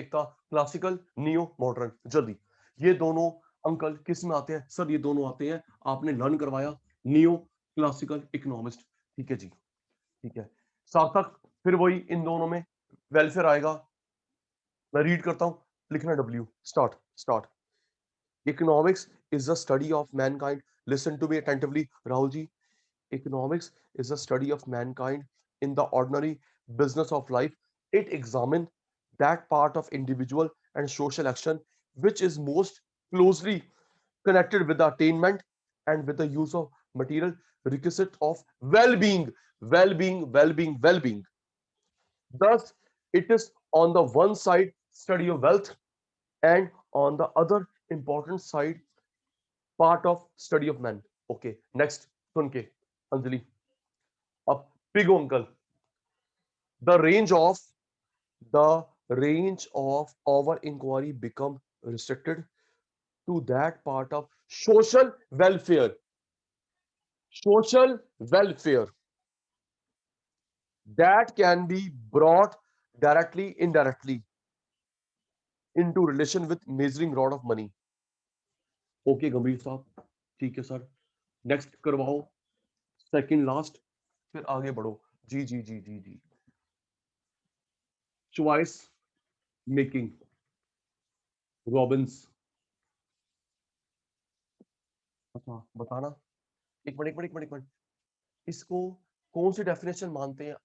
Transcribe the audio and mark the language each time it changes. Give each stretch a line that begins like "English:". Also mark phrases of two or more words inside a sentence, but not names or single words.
Hindi: एक था क्लासिकल,
English: neo modern.
Hindi: जल्दी, ये दोनों अंकल किस में आते हैं? सर ये दोनों आते हैं, आपने लर्न करवाया,
English: neo classical economist,
Hindi: ठीक है जी, ठीक है। सार्थक, फिर वही इन दोनों में वेलफेयर आएगा, मैं रीड करता हूं, लिखना डब्ल्यू,
English: start start. Economics is the study of mankind, listen to me attentively Rahul जी। Economics is a study of mankind in the ordinary business of life. It examines that part of individual and social action which is most closely connected with the attainment and with the use of material requisite of well-being, well-being. Thus, it is on the one side study of wealth and on the other important side part of study of man. Okay, next,
Hindi: सुन के अंजलि, अब पिगो अंकल,
English: the range of the range of our inquiry become restricted to that part of social welfare that can be brought directly indirectly into relation with measuring rod of money.
Hindi: ओके गंभीर साहब, ठीक है सर, नेक्स्ट करवाओ,
English: second last,
Hindi: फिर आगे बढ़ो। जी जी जी जी जी,
English: choice making,
Hindi: रॉबिन्स। अच्छा बताना, एक मिनट, इसको कौन सी डेफिनेशन मानते हैं?